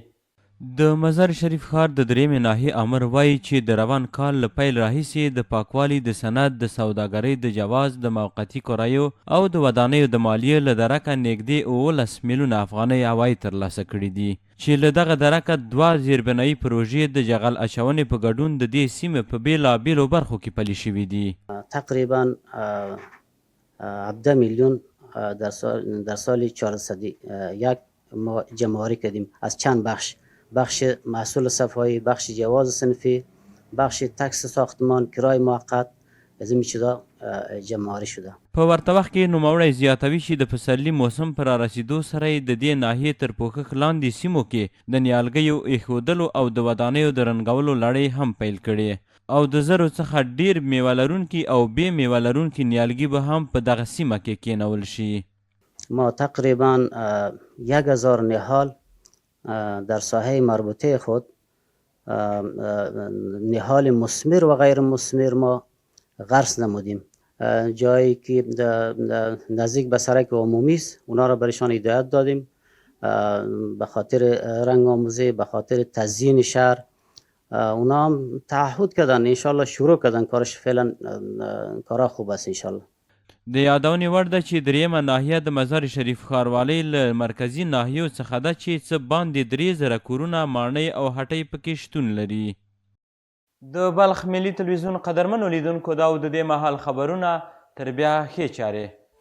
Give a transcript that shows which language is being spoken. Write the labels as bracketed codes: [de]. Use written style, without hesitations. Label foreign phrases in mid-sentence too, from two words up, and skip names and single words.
[ps] د مزار شریف ښار د درېیمې ناحیې امر وایي چې د روان کال له پیل راهیسې د پاکوالي د سند، د سوداګرۍ د جواز، د موقتي کرایو او د ودانیو د مالیې له درکه نږدې 18 میلیونه افغانۍ عواید ترلاسه کړي دي چې له دغه درکه 2 زیربنایي پروژې د جغل اچونې په ګډون د دې سیمې په بېلابېلو برخو کې پلي شوي دي. [fa] تقریبا 17 میلیون در سال 401 ما جمع‌آوری کردیم از چند بخش محصول صفایی، بخش جواز صنفی، بخش تکس ساختمان، کرای موقت، از این چیزا جمع‌آوری شده. [ps] په ورته وخت کې نوموړی زیاتوي چې د پسرلي موسم پر رارسېدو سره یې د دې ناحیې تر پوښښ لاندې سیمو کې د نیالګیو ایښودلو او د ودانیو د رنګولو لړۍ هم پیل کړې او د زرو څخه ډیر میوه لرونکي او بې میوه لرونکي نیالګي به هم په دغه سیمه کې کېنول شي. [fa] ما تقریبا 1000 نهال در ساحه مربوطه خود نهال مثمر و غیر مثمر ما غرس نمودیم. جایی که نزدیک به سرک عمومی است اونا را برشان هدایت دادیم به خاطر رنگ آموزی، به خاطر تزیین شهر. اونا هم تعهد کردن انشالله شروع کردن کارش، فعلا کارا خوب است انشالله. [ps] د یادونې وړ ده چې دریمه ناحیه د مزار شریف ښاروالۍ له مرکزي ناحیو څخه ده چې څه باندې 3000 کورونه، ماڼۍ او هټۍ پکې شتون لري. د بلخ ملي تلویزیون قدرمنو لیدونکو دا و د دې مهال خبرونه. تر بیا ښې چارې.